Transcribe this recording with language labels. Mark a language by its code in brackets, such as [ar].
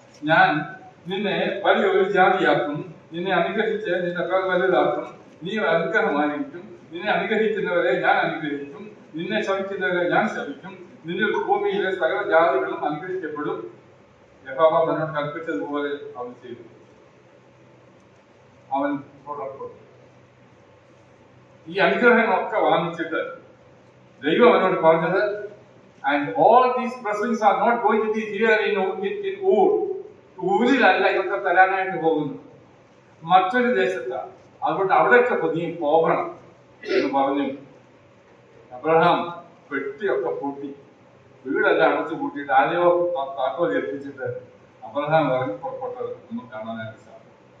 [ml] ഞാൻ നിന്നെ വലിയൊരു ജാതിയാക്കും, നിന്നെ അനുഗ്രഹിച്ച് നിന്റെ പേർ വലുതാക്കും, നീ അനുഗ്രഹമായിരിക്കും. നിന്നെ അനുഗ്രഹിക്കുന്നവരെ ഞാൻ അനുഗ്രഹിക്കും, നിന്നെ ശപിക്കുന്നവരെ ഞാൻ ശപിക്കും. നിന്റെ ഭൂമിയിലെ സകല ജാതികളും അനുഗ്രഹിക്കപ്പെടും. യഹോവ തന്നോട് കൽപ്പിച്ചതുപോലെ അവൻ ചെയ്തു. അവൻ പുറപ്പെട്ടു. ഈ അനുഗ്രഹങ്ങളൊക്കെ വാങ്ങിച്ചിട്ട് ദൈവം അവനോട് പറഞ്ഞത്, [en] and all these blessings are not going to be here in Ur. [ml] ഊരിലല്ല ഇതൊക്കെ തരാനായിട്ട് പോകുന്നു, മറ്റൊരു ദേശത്താണ്. അതുകൊണ്ട് അവിടെയൊക്കെ നീ പോകണം എന്ന് പറഞ്ഞു. അബ്രഹാം പെട്ടിയൊക്കെ പൂട്ടി, വീടെല്ലാം അടച്ചു പൂട്ടിയിട്ട് ആരെയോ താക്കോൽ ഏൽപ്പിച്ചിട്ട് അബ്രഹാം ഇറങ്ങി പുറപ്പെട്ടത് നമുക്ക് കാണാനായിട്ട് സാധിക്കും.